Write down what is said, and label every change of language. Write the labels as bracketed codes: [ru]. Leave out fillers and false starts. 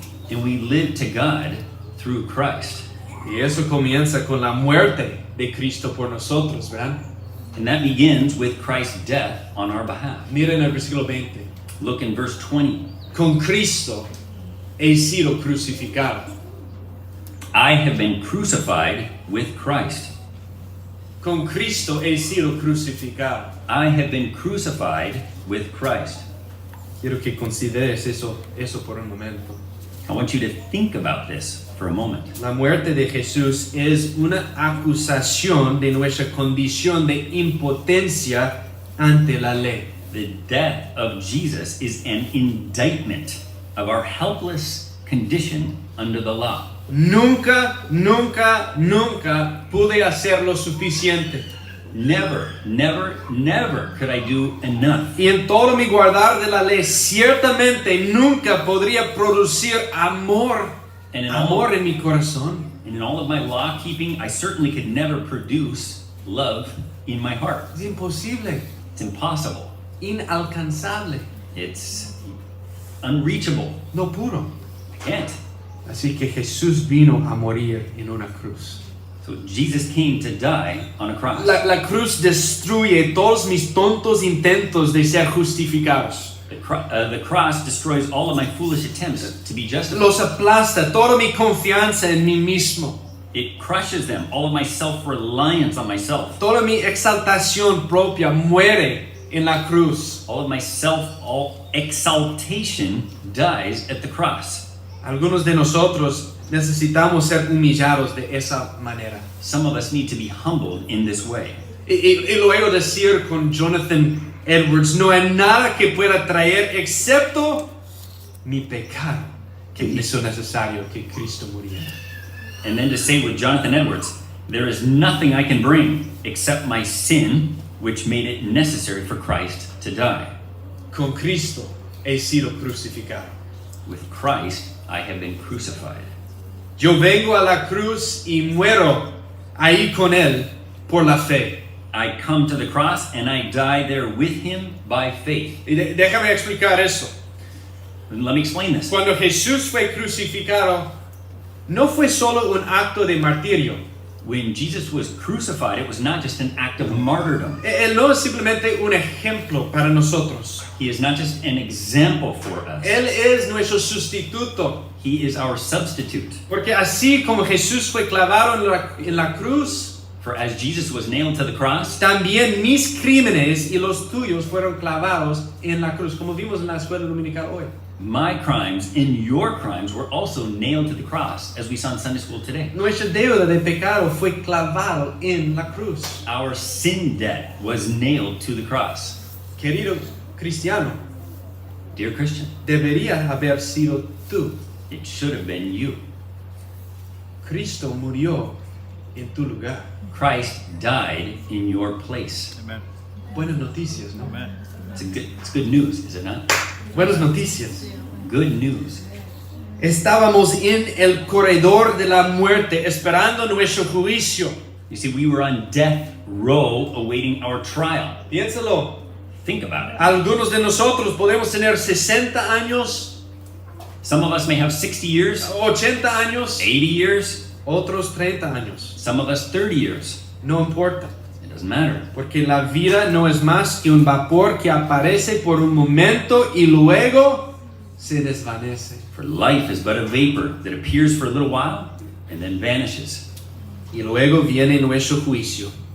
[en] And we live to God through Christ. [es] Y eso comienza con la muerte de Cristo por nosotros, ¿verdad? [en] And that begins with Christ's death on our behalf. [es] Miren el versículo 20. [en] Look in verse 20. [es] Con Cristo he sido crucificado. [en] I have been crucified with Christ. [es] Con Cristo he sido crucificado. [en] I have been crucified with Christ. [es] Quiero que consideres eso por un momento. [en] I want you to think about this for a moment. [es] La muerte de Jesús es una acusación de nuestra condición de impotencia ante la ley. [en] The death of Jesus is an indictment of our helpless condition under the law. [es] Nunca, nunca, nunca pude hacer lo suficiente. [en] Never, never, never could I do enough. [es] Y en todo mi guardar de la ley, ciertamente nunca podría producir amor [en] And in [es] en mi corazón. [en] And in all of my law keeping, I certainly could never produce love in my heart. [es] Es imposible, [en] It's impossible. [es] inalcanzable, [en] It's unreachable. [es] no puro. [en] I can't. [es] Así que Jesús vino a morir en una cruz. [en] So Jesus came to die on a cross. [es] La cruz destruye todos mis tontos intentos de ser justificados. [en] The cross destroys all of my foolish attempts to be justified. [es] Los aplasta toda mi confianza en mí mismo. [en] It crushes them, all of my self-reliance on myself. [es] Toda mi exaltación propia muere en la cruz. [en] All of my self-exaltation dies at the cross. [es] Algunos de nosotros necesitamos ser humillados de esa manera. [en] Some of us need to be humbled in this way. [es] Y luego decir con Jonathan Edwards, no hay nada que pueda traer excepto mi pecado que hizo necesario que Cristo muriera. [en] And then to say with Jonathan Edwards, there is nothing I can bring except my sin, which made it necessary for Christ to die. [es] Con Cristo he sido crucificado. [en] With Christ, I have been crucified. [es] Yo vengo a la cruz y muero ahí con Él por la fe. [en] I come to the cross and I die there with him by faith. [es] Y déjame explicar eso. [en] And let me explain this. [es] Cuando Jesús fue crucificado, no fue solo un acto de martirio. [en] When Jesus was crucified, it was not just an act of martyrdom. [es] Él no es simplemente un ejemplo para nosotros. [en] He is not just an example for us. [es] Él es nuestro sustituto. [en] He is our substitute. [es] Porque así como Jesús fue clavado en la cruz, [en] For as Jesus was nailed to the cross, [es] también mis crímenes y los tuyos fueron clavados en la cruz, como vimos en la escuela dominical hoy. [en] my crimes and your crimes were also nailed to the cross, as we saw in Sunday school today. [es] Nuestra deuda de pecado fue clavado en la cruz. [en] Our sin debt was nailed to the cross. [es] Querido cristiano, [en] Dear Christian, [es] debería haber sido tú. [en] it should have been you. [es] Cristo murió en tu lugar. [en] Christ died in your place. [es] Buenas noticias, ¿no? [en] It's good news, is it not? [es] Buenas noticias. [en] Good news. [es] Estábamos en el corredor de la muerte esperando nuestro juicio. [en] You see, we were on death row awaiting our trial. [es] Piénsalo. [en] Think about it. [es] Algunos de nosotros podemos tener 60 años, [en] Some of us may have 60 years, [es] 80 años, [en] 80 years, [es] otros 30 años. [en] some of us 30 years. [es] No importa, [en] It doesn't matter. [es] porque la vida no es más que un vapor que aparece por un momento y luego se desvanece. [en] For life is but a vapor that appears for a little while and then vanishes. [es] Y luego viene nuestro juicio,